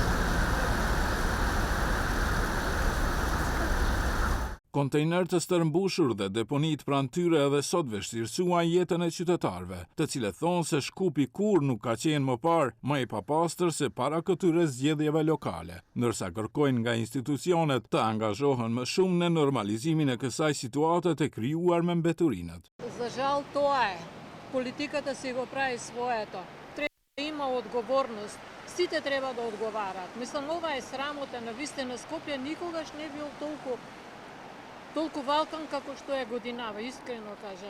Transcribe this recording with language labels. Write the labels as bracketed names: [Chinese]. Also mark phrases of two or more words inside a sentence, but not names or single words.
[Albanian] Kontejner të stërmbushur dhe deponit pranë tyre edhe sot vështirësuan jetën e qytetarëve, të cilët thonë se Shkupi kur nuk ka qenë më parë më i papastër se para këtyre zgjedhjeve lokale, ndërsa kërkojnë nga institucionet të angazhohen më shumë në normalizimin e kësaj situate të krijuar me mbeturinat. [Macedonian] За жал, тоа е. Политиката си го прави своето. Треба да има одговорност. Сите треба да одговарат. Мислам, ова е срамота. Навистина Скопје никогаш не бил толку валкан како што е годинава, искрено кажам.